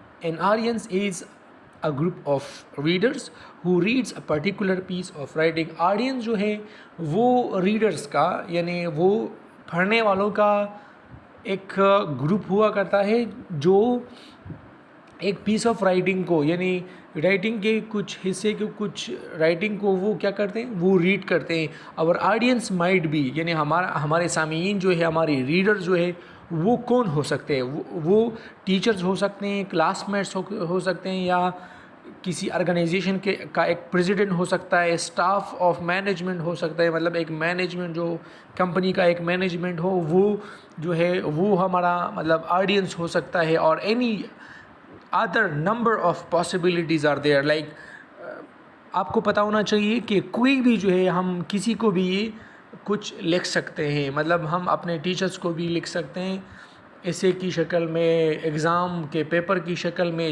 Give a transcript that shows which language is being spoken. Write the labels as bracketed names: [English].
[English] An audience is a group of readers who reads a particular piece of writing. [Urdu] Audience جو ہے وہ readers کا یعنی وہ پڑھنے والوں کا ایک گروپ ہوا کرتا ہے جو ایک پیس آف رائٹنگ کو یعنی رائٹنگ کے کچھ حصے کو کچھ رائٹنگ کو وہ کیا کرتے ہیں، وہ ریڈ کرتے ہیں. اور آڈینس [English] might be [Urdu] یعنی ہمارے سامعین جو ہے، ہمارے ریڈر جو ہے وہ کون ہو سکتے ہیں؟ وہ ٹیچرز ہو سکتے ہیں، کلاس میٹس ہو سکتے ہیں، یا کسی آرگنائزیشن کا ایک پریزیڈنٹ ہو سکتا ہے، اسٹاف آف مینجمنٹ ہو سکتا ہے. ایک مینجمنٹ جو کمپنی کا ایک مینجمنٹ ہو وہ جو ہے وہ ہمارا آڈینس ہو سکتا ہے. [English] اور any other number of possibilities are there. [Urdu] آپ کو پتہ ہونا چاہیے کہ کوئی بھی جو ہے ہم کسی کو بھی کچھ لکھ سکتے ہیں. ہم اپنے ٹیچرز کو بھی لکھ سکتے ہیں ایسے کی شکل میں، ایگزام کے پیپر کی شکل میں.